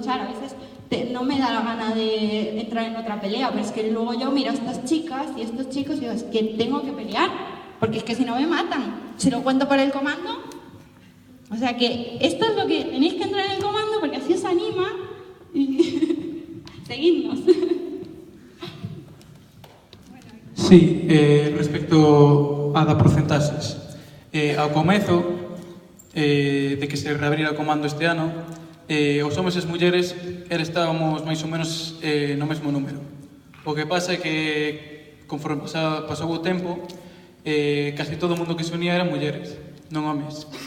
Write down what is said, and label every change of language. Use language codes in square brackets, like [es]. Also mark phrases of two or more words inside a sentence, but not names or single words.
[es] A veces no me da la gana de entrar en otra pelea, pero es que luego yo miro a estas chicas y a estos chicos y digo, es que tengo que pelear, porque es que si no me matan. Si lo cuento por el comando. O sea que esto es lo que tenéis que entrar en el comando, porque así os anima y seguidnos. [gl] Sí, respecto a da porcentaxes. Ao comezo de que se reabrira o comando este ano, os homes e as mulleres estábamos máis ou menos no mesmo número. O que pasa é que, conforme pasou o tempo, casi todo o mundo que se unía eran mulleres, non homes.